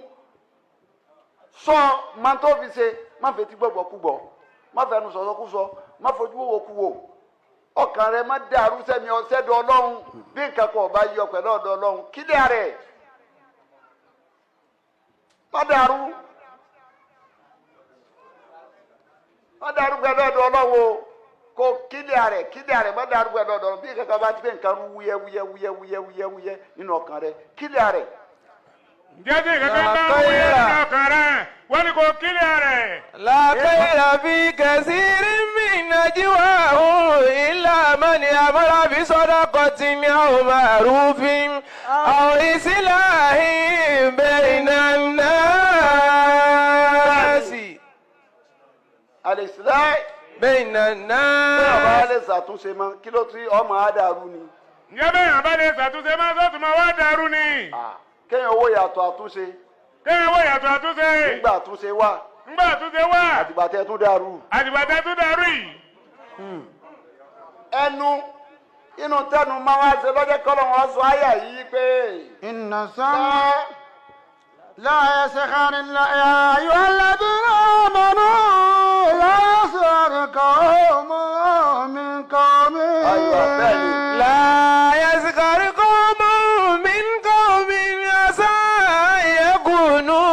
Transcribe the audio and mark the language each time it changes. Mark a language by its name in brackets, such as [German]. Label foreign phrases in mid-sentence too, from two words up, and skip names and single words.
[Yoruba] sọ máa tó fi ṣe má fetí gbọ́gbọ́ kúgbọ́ má fẹnu sọ̀sọ́ kú sọ má fojú wò kú wò ọkàn rẹ má dàrú sẹ́mi ọ̀sẹ́dọ̀ Ọlọ́run bí nǹkan kan ọba yọ pẹ̀lú ọ̀dọ̀ Ọlọ́run kílẹ̀ rẹ̀ má dàrú pẹ̀lú ọ̀dọ̀ Ọlọ́run o kò kílẹ̀ rẹ̀ má dàrú pẹ̀lú ọ̀dọ̀ Ọlọ́run bí nǹkan kan bá ti pé nǹkan rú wúyẹ́wúyẹ́ nínú ọkàn rẹ kílẹ̀ rẹ̀. ǹjẹ́ tí kankan bá ń wúyẹ́ nínú ọkàn rẹ̀ wọ́n ní kò kílẹ̀ rẹ̀. [Arabic] لا خير في كثير من نجواهم إلا من أمر بصدقة أو معروف أو إصلاح بين الناس. الإصلاح بين الناس. [Yoruba] bẹ́ẹ̀ bá lè ṣàtúnṣe mọ́ kí ló tún ọmọ àdàrú ni. ǹjẹ́ bẹ́ẹ̀ bá lè ṣàtúnṣe máa sọ́tún máa wá dàrú ni. kéèyàn owó yàtọ̀ àtúnṣe. kéèyàn owó yàtọ̀ àtúnṣe. nígbà àtúnṣe wà. ńgbà àtúnṣe wà. àtìgbà tẹ́ tún dàrú. àtìgbà tẹ́ tún dàrú yìí. ẹnu inú tẹnu máa wá ṣe lọ́jọ́ kọ́lọ́ wọn sọ àyà yìí pé. [Arabic] إن السمع لا يسخر يا أيها الذين آمنوا لا يسخر قوم من قوم لا يسخر قوم من قوم عسى أن يكونوا